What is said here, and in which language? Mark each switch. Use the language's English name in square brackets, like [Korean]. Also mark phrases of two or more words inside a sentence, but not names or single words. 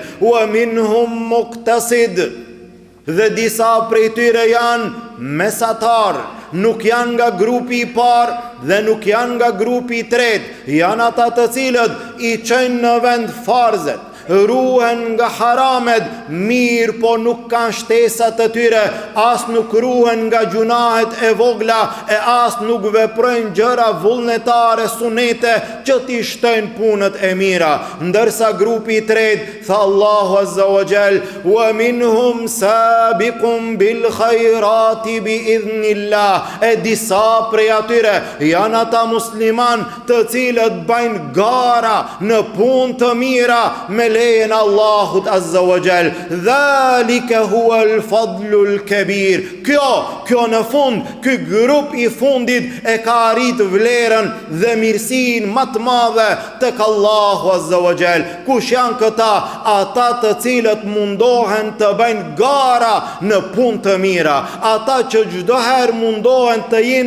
[Arabic] ومنهم مقتصد, [Albanian] dhe disa prej tyre janë mesatar, nuk janë nga grupi I parë dhe nuk janë nga grupi I tretë, janë ata të cilët I çojnë në vend farzet, ruhen nga haramet, mirë po nuk kanë shtesat të tyre, as nuk ruhen nga gjunahet e vogla, e as nuk veprojnë gjëra vullnetare, sunete që t'i shtojnë punët e mira. Ndërsa grupi i tretë, tha Allahu [Arabic] عز وجل, ومنهم سابق بالخيرات بإذن الله, [Albanian] e disa prej atyre janë ata musliman të cilët bajnë gara në punë të mira me lejen Allahut [Arabic] عز وجل. ذلك هو الفضل الكبير. [Albanian] Kjo në fund, ky grup i fundit e ka arrit vlerën dhe mirësinë më të madhe tek Allahu [Arabic] عز وجل. [Albanian] Kush janë këta? Ata të cilët mundohen të bëjnë gara në punë të mira, ata që çdo herë mundohen të jenë